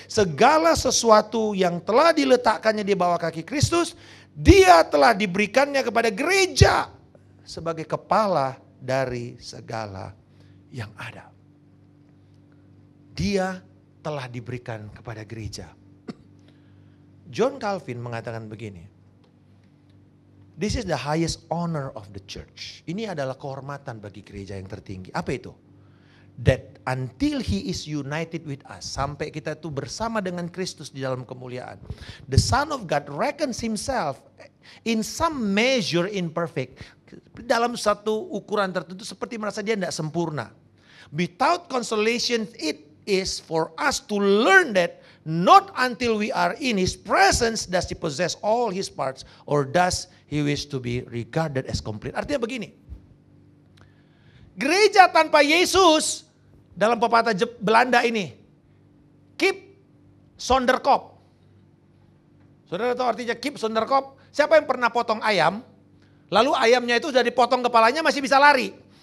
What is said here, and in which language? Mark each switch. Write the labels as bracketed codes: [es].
[id] Segala sesuatu yang telah diletakkannya di bawah kaki Kristus, dia telah diberikannya kepada gereja sebagai kepala dari segala yang ada. Dia telah diberikan kepada gereja. John Calvin mengatakan begini. [en] This is the highest honor of the church. [id] Ini adalah kehormatan bagi gereja yang tertinggi. Apa itu? [en] That until he is united with us. [id] Sampai kita itu bersama dengan Kristus di dalam kemuliaan. [en] The Son of God reckons himself in some measure imperfect. [id] Dalam satu ukuran tertentu seperti merasa dia tidak sempurna. [en] Without consolation it is for us to learn that not until we are in his presence does he possess all his parts or does he wish to be regarded as complete. [id] Artinya begini. Gereja tanpa Yesus dalam pepatah Belanda ini, [nl] keep zonder kop. [id] Saudara tahu artinya [nl] keep zonder kop? [id] Siapa yang pernah potong ayam, lalu ayamnya itu sudah dipotong kepalanya masih bisa lari.